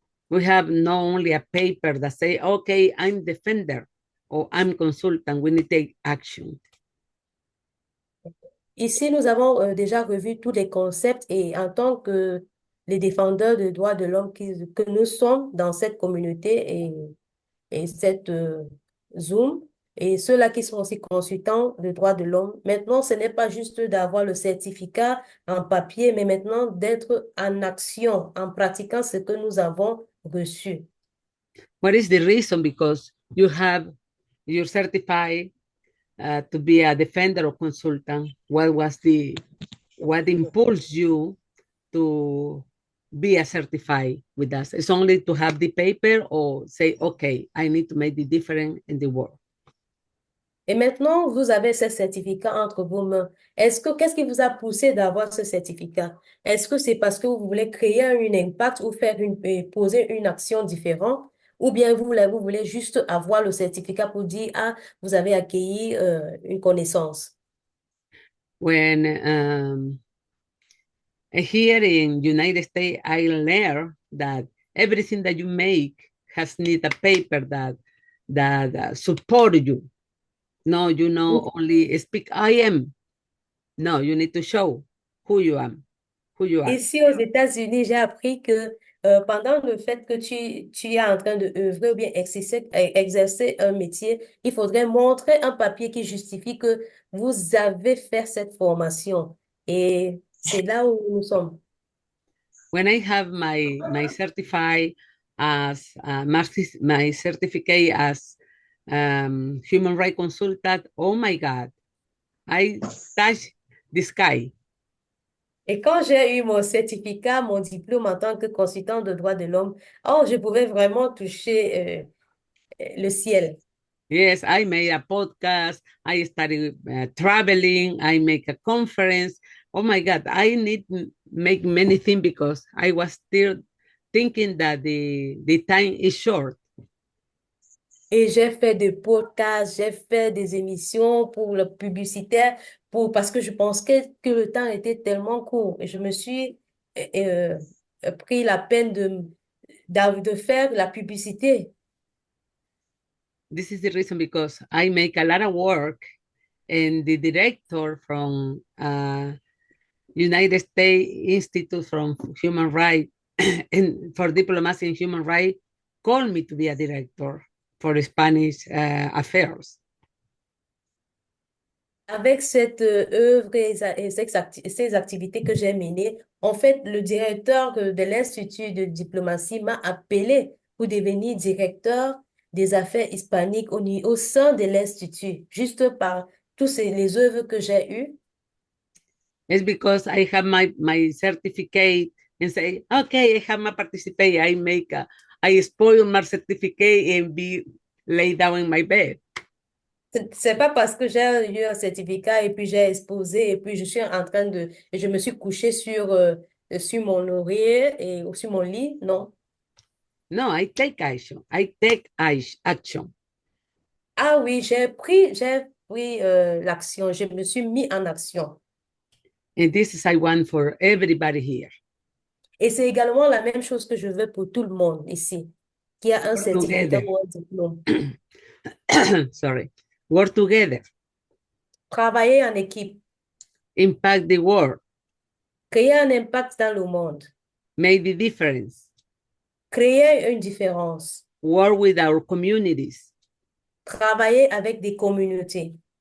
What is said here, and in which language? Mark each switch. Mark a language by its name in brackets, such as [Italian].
[English] We have not only a paper that say, okay, I'm defender or I'm consultant, we need to take action. [French] Ici, nous avons déjà revu tous les concepts et en tant que les défendeurs des droits de l'homme que nous sommes dans cette communauté et cette Zoom, et ceux-là qui sont aussi consultants de droits de l'homme, maintenant, ce n'est pas juste d'avoir le certificat en papier, mais maintenant d'être en action, en pratiquant ce que nous avons reçu. [English] What is the reason? Because you're certified to be a defender or consultant. What impulsed you to be a certified with us? It's only to have the paper or say, okay, I need to make the difference in the world. [French] Et maintenant, vous avez ce certificat entre vos mains. Qu'est-ce qui vous a poussé d'avoir ce certificat? Est-ce que c'est parce que vous voulez créer un impact ou poser une action différente? Ou bien vous voulez juste avoir le certificat pour dire, ah, vous avez accueilli une connaissance? [English] When here in United States, I learned that everything that you make has need a paper that support you. No, you know, only speak I am. No, you need to show who you are. [French] Ici aux États-Unis, j'ai appris que pendant le fait que tu es en train de œuvrer ou bien exercer un métier, il faudrait montrer un papier qui justifie que vous avez fait cette formation. Et c'est là où nous sommes. [English] When I have my certificate as my certificate as human rights consultant, oh my God, I touch the sky. [French] Et quand j'ai eu mon certificat, mon diplôme en tant que consultant de droits de l'homme, oh, je pouvais vraiment toucher le ciel. [English] Yes, I made a podcast. I started traveling. I make a conference. Oh my God, I need to make many things because I was still thinking that the time is short. [French] Et j'ai fait des podcasts, j'ai fait des émissions pour le publicitaire, parce que je pensais que le temps était tellement court. Et je me suis pris la peine de faire la publicité. [English] This is the reason, because I make a lot of work, and the director from United States Institute for Human Rights and for Diplomacy and Human Rights called me to be a director for Spanish affairs. [French] Avec cette œuvre et ces activités que j'ai menées, en fait, le directeur de l'Institut de diplomatie m'a appelé pour devenir directeur des affaires hispaniques au sein de l'Institut, juste par toutes les œuvres que j'ai eues. [English] It's because I have my certificate and say, okay, I have my participate. I spoil my certificate and be laid down in my bed. [French] C'est pas parce que j'ai eu un certificat et puis j'ai exposé et puis je suis en train je me suis couchée sur mon oreiller et sur mon lit, non. [English] No, I take action. I take action. [French] Ah oui, j'ai pris l'action. Je me suis mis en action. [English] And this is I want for everybody here. [French] Et c'est également la même chose que je veux pour tout le monde ici, qui a un certificat ou un diplôme. [English] Sorry. Work together. [French] Travailler en équipe. [English] Impact the world. [French] Créer un impact dans le monde. [English] Make the difference. [French] Créer une différence. [English] Work with our communities. [French] Travailler avec des communautés.